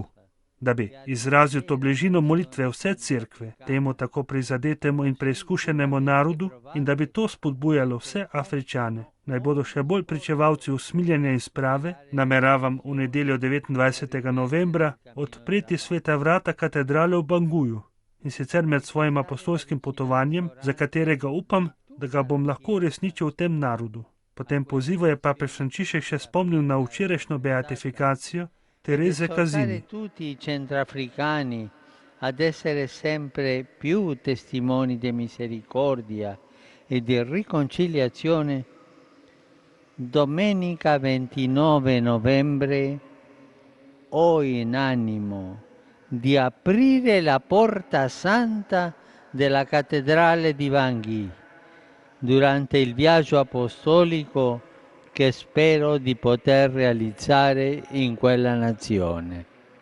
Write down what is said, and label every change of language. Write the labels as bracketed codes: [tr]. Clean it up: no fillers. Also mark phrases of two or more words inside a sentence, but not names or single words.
[sl] Da bi izrazil to bližino molitve vse cerkve temu tako prizadetemu in preizkušenemu narodu in da bi to spodbujalo vse Afričane, naj bodo še bolj pričevalci usmiljenja in sprave, nameravam v nedeljo 29. novembra odpreti sveta vrata katedrale v Banguju in sicer med svojim apostolskim potovanjem, za katerega upam, da ga bom lahko uresničil v tem narodu. Potem pozivu je papež Frančišek še spomnil na včerajšnjo beatifikacijo Terese Casini. [it] tutti i centroafricani ad essere sempre più testimoni di misericordia e di riconciliazione. Domenica 29 novembre ho in animo di aprire la porta santa della cattedrale di Bangui durante il viaggio apostolico che spero di poter realizzare in quella nazione.